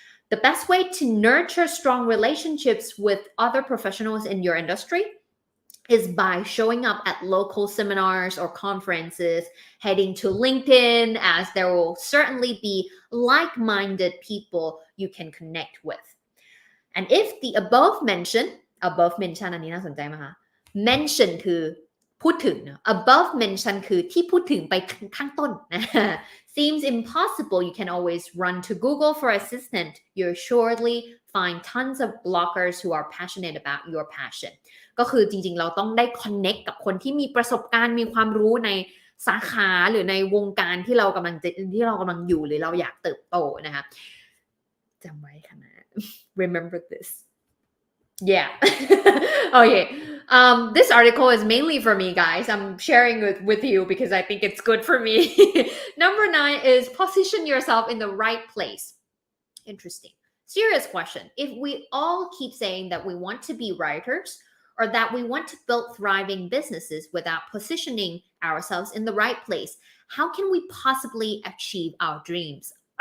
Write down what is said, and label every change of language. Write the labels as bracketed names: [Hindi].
[English] The best way to nurture strong relationships with other professionals in your industry is by showing up at local seminars or conferences, heading to LinkedIn, as there will certainly be like-minded people you can connect with. And if the above mention [Thai] อันนี้น่าสนใจมากค่ะ mention คือพูดถึง above mention คือที่พูดถึงไปข้างต้น [English] seems impossible you can always run to Google for assistance you'll surely find tons of bloggers who are passionate about your passion [Thai] ก็คือจริงๆเราต้องได้ connect กับคนที่มีประสบการณ์มีความรู้ในสาขาหรือในวงการที่เรากำลังอยู่หรือเราอยากเติบโตนะคะจำไว้ค่ะนะ [English] remember this.Yeah. Okay. This article is mainly for me, guys. I'm sharing it with you because I think it's good for me. Number 9 is position yourself in the right place. Interesting. Serious question. If we all keep saying that we want to be writers or that we want to build thriving businesses without positioning ourselves in the right place, how can we possibly achieve our dreams?